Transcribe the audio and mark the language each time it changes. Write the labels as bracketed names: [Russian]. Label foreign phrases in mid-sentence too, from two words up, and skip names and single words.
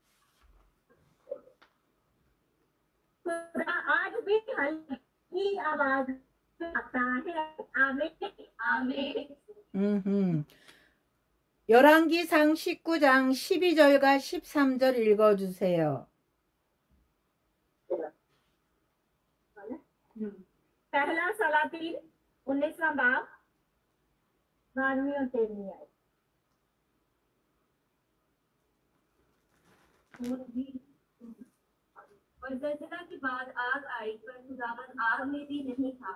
[Urdu] خدا آج بھی ہلکی آواز آتا ہے. آمین۔ آمین. [Korean] 열왕기상 19장 12절과 13절 읽어주세요. [Urdu] پہلا سلاطین 19واں باب 12ویں اور 13ویں آیت. اور زلزلہ کے بعد آگ آئی، پر خداوند آگ میں بھی نہیں تھا.